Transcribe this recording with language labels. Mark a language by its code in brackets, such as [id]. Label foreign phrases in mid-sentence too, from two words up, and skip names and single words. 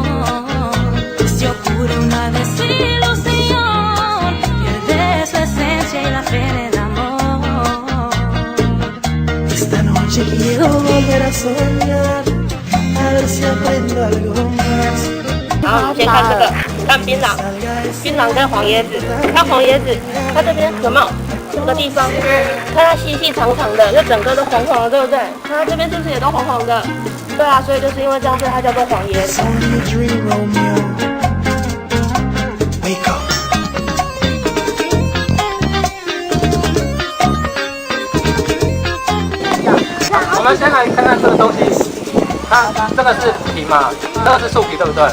[es] Si ocurre una desilusión, pierdes su esencia y la fe del amor. Esta noche quiero volver a soñar, a ver si aprendo algo más. [zh] 然后先看这个，看槟榔，槟榔跟黄椰子，看黄椰子，它这边有没有？这个地方，看它细细长长的，就整个都黄黄的，对不对？看它这边是不是也都黄黄的？对啊，所以就是因为这样，所以它叫做黄椰子。我们先来看看这个东西，它这个是皮嘛，这个是树皮，对不对？